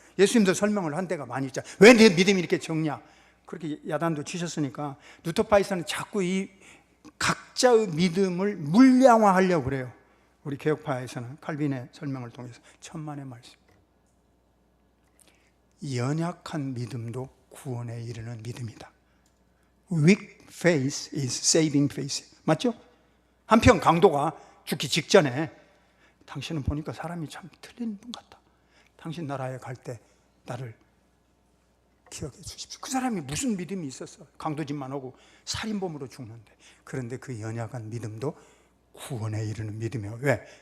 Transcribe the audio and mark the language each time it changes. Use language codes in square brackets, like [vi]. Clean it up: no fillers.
[ko] 예수님도 설명을 한 데가 많이 있잖아요. 왜 내 믿음이 이렇게 적냐? 그렇게 야단도 치셨으니까 루터파에서는 자꾸 이 각자의 믿음을 물량화하려고 그래요. 우리 개혁파에서는 칼빈의 설명을 통해서 천만의 말씀. 연약한 믿음도 구원에 이르는 믿음이다. [en] Weak faith is saving faith. [ko] 맞죠? 한편 강도가 죽기 직전에 당신은 보니까 사람이 참 틀린 분 같다. 당신 나라에 갈 때 나를 기억해 주십시오. 그 사람이 무슨 믿음이 있었어? 강도짓만 하고 살인범으로 죽는데. 그런데 그 연약한 믿음도 구원에 이르는 믿음이에요. 왜?